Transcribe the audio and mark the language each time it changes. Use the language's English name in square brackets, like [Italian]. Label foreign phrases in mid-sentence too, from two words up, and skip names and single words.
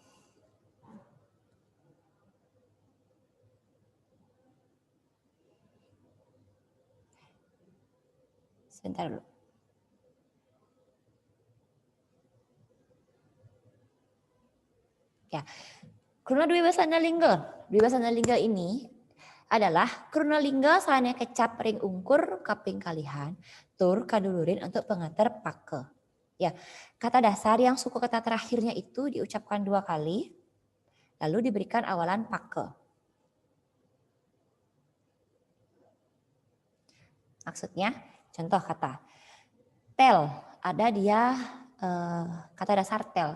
[Indonesian] Sebentar dulu. Ya, [Balinese] Kruna Dwi Wasana Lingga. Dwi Wasana Lingga [Indonesian] ini adalah [Balinese] Kruna Lingga sane kecap ring ungkur kaping kalihan tur kadulurin [Indonesian] untuk pengantar [Balinese] pake. [Indonesian] Ya, kata dasar yang suku kata terakhirnya itu diucapkan 2 kali, lalu diberikan awalan pake. Maksudnya, contoh kata tel, ada dia kata dasar tel.